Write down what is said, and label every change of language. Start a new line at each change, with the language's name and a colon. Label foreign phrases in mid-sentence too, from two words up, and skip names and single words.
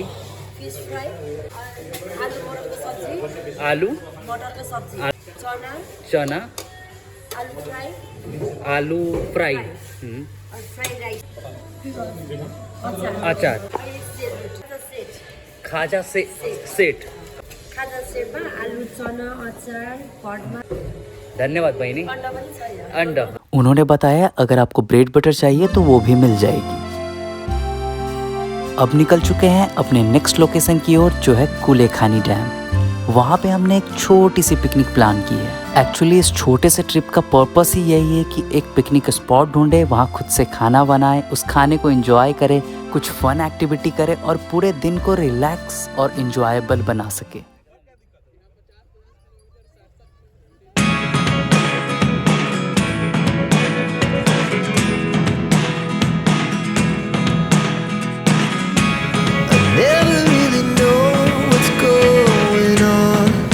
English: fish fry,
Hindi: और आलू मटर का सब्जी, आलू मटर का सब्जी, चना, चना, आलू फ्राई, आलू फ्राई, और
English: fried rice,
Hindi: अचार, खाजा से सेट।
Nepali: खाजा सेटमा आलु, चना, अचार, पटमा, धन्यवाद बहिनी। अंडा पनि छ। अंडा
Hindi: उन्होंने बताया अगर आपको
English: bread butter
Hindi: चाहिए तो वो भी मिल जाएगी। अब निकल चुके हैं अपने
English: next location
Hindi: की ओर, जो है कुलेखानी डैम। वहाँ पे हमने एक छोटी सी
English: picnic plan
Hindi: की है। एक्चुअली इस छोटे से ट्रिप का पर्पस ही यही है कि एक
English: picnic spot
Hindi: ढूंढे, वहाँ खुद से खाना बनाए, उस खाने को एंजॉय करें, कुछ
English: fun activity
Hindi: करें और पूरे दिन को रिलैक्स और एंजॉयबल बना सके।
English: Never really know what's going on.